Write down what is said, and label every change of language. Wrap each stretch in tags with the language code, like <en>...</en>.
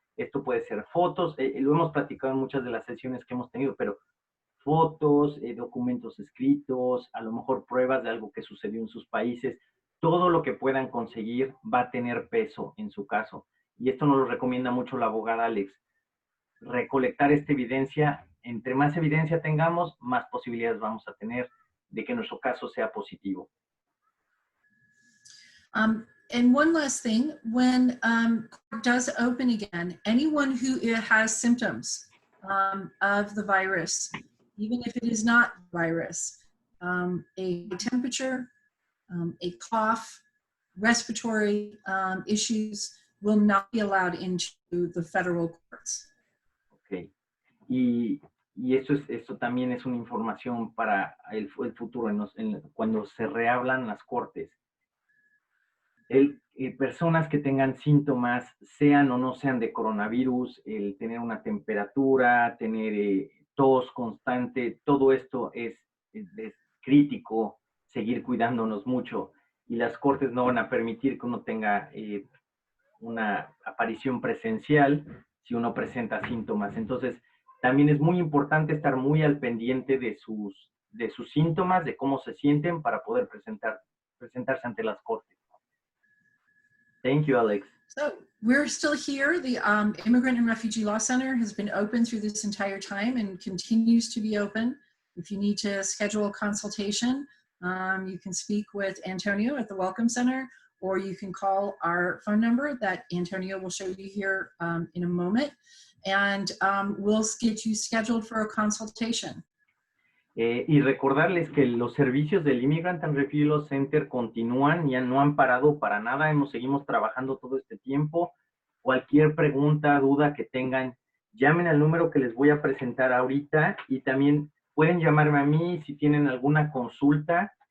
<es>Esto puede ser fotos, lo hemos platicado en muchas de las sesiones que hemos tenido, pero fotos, documentos escritos, a lo mejor pruebas de algo que sucedió en sus países, todo lo que puedan conseguir va a tener peso en su caso. Y esto nos lo recomienda mucho la abogada Alex. Recolectar esta evidencia, entre más evidencia tengamos, más posibilidades vamos a tener de que nuestro caso sea positivo.</es> <en>And one last thing, when court does open again, anyone who has symptoms of the virus, even if it is not virus, a temperature, a cough, respiratory issues will not be allowed into the federal courts. Okay.</en> <es>Y esto también es una información para el futuro, cuando se reablan las cortes. Personas que tengan síntomas, sean o no sean de coronavirus, el tener una temperatura, tener tos constante, todo esto es crítico, seguir cuidándonos mucho. Y las cortes no van a permitir que uno tenga una aparición presencial si uno presenta síntomas. Entonces, también es muy importante estar muy al pendiente de sus síntomas, de cómo se sienten para poder presentarse ante las cortes.</es> <en>Thank you, Alex. So we're still here. The Immigrant and Refugee Law Center has been open through this entire time and continues to be open. If you need to schedule a consultation, you can speak with Antonio at the Welcome Center, or you can call our phone number that Antonio will show you here in a moment, and we'll get you scheduled for a consultation.</en> <es>Y recordarles que los servicios del Immigrant and Refugee Law Center continúan, ya no han parado para nada, seguimos trabajando todo este tiempo. Cualquier pregunta, duda que tengan, llamen al número que les voy a presentar ahorita y también pueden llamarme a mí si tienen alguna consulta.</es>